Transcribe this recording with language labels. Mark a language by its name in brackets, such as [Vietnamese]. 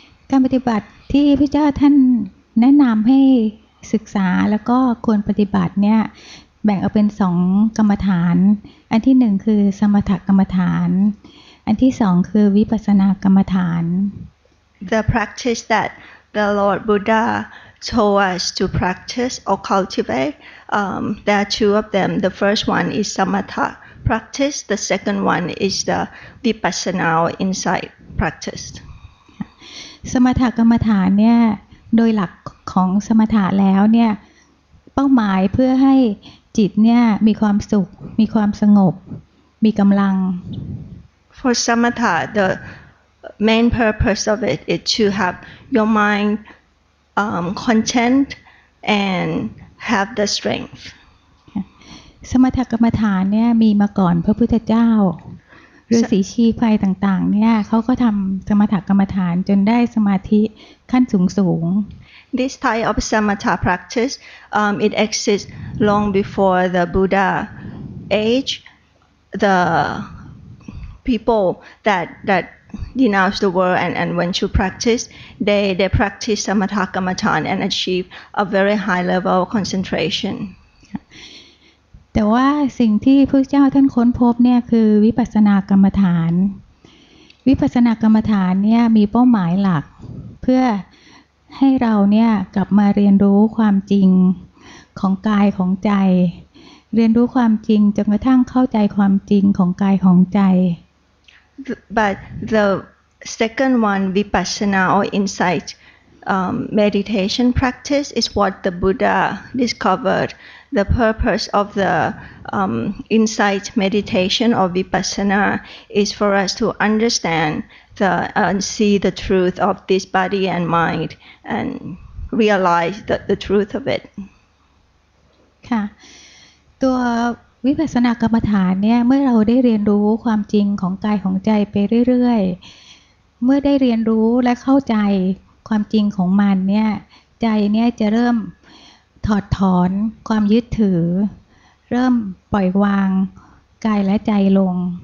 [Thai] การปฏิบัติที่พระเจ้าท่านแนะนำให้ศึกษาแล้วก็ควรปฏิบัติเนี่ยแบ่งออกเป็น2กรรมฐานอันที่1คือสมถกรรมฐานอันที่2คือวิปัสสนากรรมฐาน [English] The practice that the Lord Buddha told us to practice or cultivate, there are two of them. The first one is samatha practice. The second one is the vipassana or insight practice. [Thai] สมถกรรมฐานเนี่ยโดยหลักของสมถะแล้วเนี่ยเป้าหมายเพื่อให้จิตเนี่ยมีความสุขมีความสงบมีกำลัง [English] For samatha, the main purpose of it is to have your mind content and have the strength. [Thai] สมถกรรมฐานเนี่ยมีมาก่อนพระพุทธเจ้าฤาษีชีพไพรต่างๆเนี่ยเขาก็ทำสมถกรรมฐานจนได้สมาธิขั้นสูง [English] This type of samatha practice, it exists long before the Buddha age. The people that denounce the world and went to practice, they practice samatha kamatan and achieve a very high level of concentration. [Thai] แต่ว่าสิ่งที่พระเจ้าท่านค้นพบเนี่ยคือวิปัสสนากรรมฐานวิปัสสนากรรมฐานเนี่ยมีเป้าหมายหลักเพื่อให้เราเนี่ยกลับมาเรียนรู้ความจริงของกายของใจเรียนรู้ความจริงจนกระทั่งเข้าใจความจริงของกายของใจ [English] But the second one, vipassana or insight meditation practice, is what the Buddha discovered. The purpose of the insight meditation or vipassana is for us to understand and see the truth of this body and mind and realize the truth of it. [Thai] ค่ะตัววิปัสสนากรรมฐานเนี่ยเมื่อเราได้เรียนรู้ความจริงของกายของใจไปเรื่อยๆเมื่อได้เรียนรู้และเข้าใจความจริงของมันเนี่ยใจเนี่ยจะเริ่มถอดถอนความยึดถือเริ่มปล่อยวางกายและใจลง